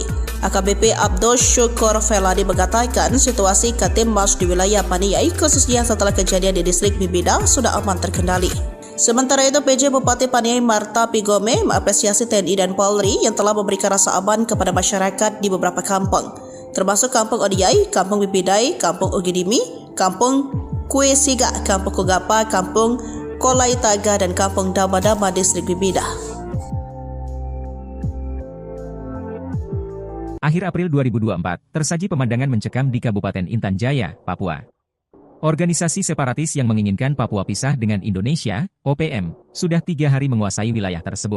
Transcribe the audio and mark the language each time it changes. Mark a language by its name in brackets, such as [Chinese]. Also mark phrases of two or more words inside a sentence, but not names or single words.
[Indonesian] AKBP Abdul Syukur Feladi mengatakan situasi Katimas di wilayah Paniai khususnya setelah kejadian di distrik Bibida sudah aman terkendali. Sementara itu PJ Bupati Paniai Marta Pigome mengapresiasi TNI dan Polri yang telah memberikan rasa aman kepada masyarakat di beberapa kampung. termasuk Kampung Odiai, Kampung Bipidai, Kampung Ogidimi, Kampung Kue Siga, Kampung Kogapa, Kampung Kolai Taga, dan Kampung Dama-Dama Distrik Bibida. Akhir April 2024, tersaji pemandangan mencekam di Kabupaten Intan Jaya, Papua. Organisasi separatis yang menginginkan Papua pisah dengan Indonesia, OPM, sudah 3 hari menguasai wilayah tersebut.